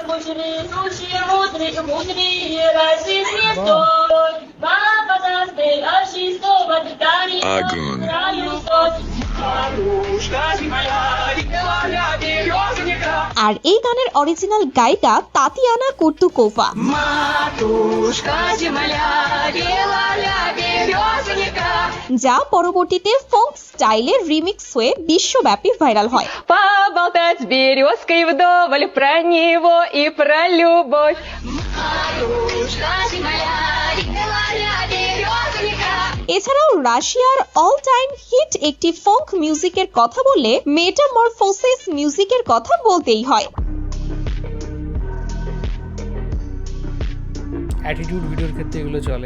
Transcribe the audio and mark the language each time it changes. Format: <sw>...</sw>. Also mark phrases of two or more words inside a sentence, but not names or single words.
<bn>আর এই গানের অরিজিনাল গায়িকা তাতিয়ানা কুর্তুকোভা, যা পরবর্তীতে</bn> <en>folk style remix</en> <bn>হয়ে বিশ্বব্যাপী ভাইরাল হয়।</bn> <ru>Поболтать с березкой вдоволь про него и про любовь.</ru> <bn>এছাড়াও রাশিয়ার</bn> <en>all time hit</en> <bn>একটি</bn> <en>folk music</en> <bn>কথা বললে মেটামরফোসিস মিউজিকের কথা বলতেই হয়।</bn> <en>attitude video</en> <bn>ক্ষেত্রে এগুলো চলে।</bn>